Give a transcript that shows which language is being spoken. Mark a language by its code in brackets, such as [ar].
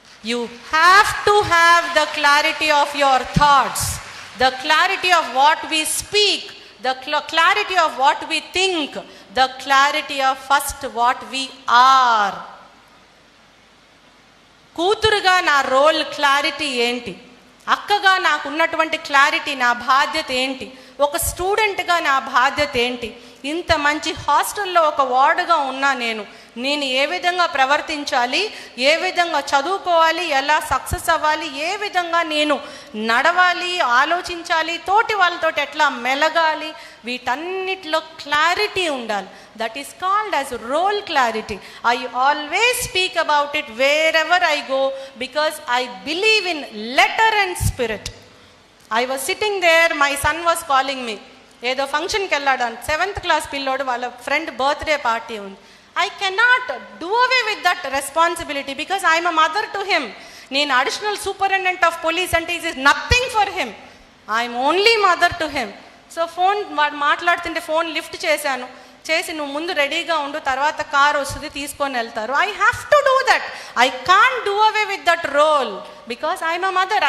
[en] You have to have the clarity of your thoughts, the clarity of what we speak, the clarity of what we think, the clarity of first what we are. [te] కూతురుగా నా role clarity ఏంటి, అక్కగా నాకు ఉన్నటువంటి clarity, నా బాధ్యత ఏంటి, ఒక స్టూడెంట్గా నా బాధ్యత ఏంటి, ఇంత మంచి హాస్టల్లో ఒక వార్డుగా ఉన్నా నేను ఏ విధంగా ప్రవర్తించాలి, ఏ విధంగా చదువుకోవాలి, ఎలా సక్సెస్ అవ్వాలి, ఏ విధంగా నేను నడవాలి, ఆలోచించాలి, తోటి వాళ్ళతో ఎట్లా మెలగాలి, వీటన్నిటిలో క్లారిటీ ఉండాలి. [en] That is called as role clarity. I always speak about it wherever I go because I believe in letter and spirit. I was sitting there, my son was calling me. [te] ఏదో ఫంక్షన్కి వెళ్ళాడు, 7th class పిల్లోడు, వాళ్ళ friend birthday party ఉంది. [en] I cannot do away with that responsibility because I am a mother to him. నేను additional superintendent of police అంటే it is nothing for him. I'm only mother to him. [te] So వాడు మాట్లాడుతుంటే phone lift చేసి నువ్వు ముందు రెడీగా ఉండు, తర్వాత కార్ వస్తుంది తీసుకొని వెళ్తారు. [en] I have to do that. I can't do away with that role because I'm a mother.